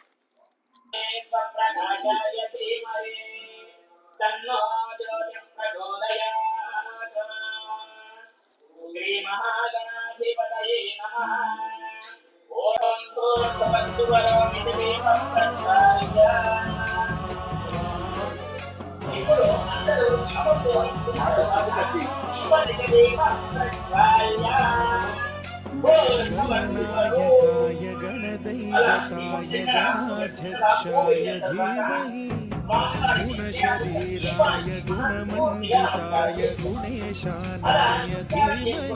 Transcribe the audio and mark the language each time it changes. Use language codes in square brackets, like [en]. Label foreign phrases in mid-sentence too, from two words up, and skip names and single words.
[sa] శ్రీ మహాగణాధిపతయే నమః. ఓం భూర్భువస్సు వరోమితి దీపప్రజ్వాల్య. [te] ఇప్పుడు అందరూ [sa] गणनायकाय गणदैवताय गणाध्यक्षाय धीमहि गुणशरीराय गुणमण्डिताय गुणेशानाय धीमहि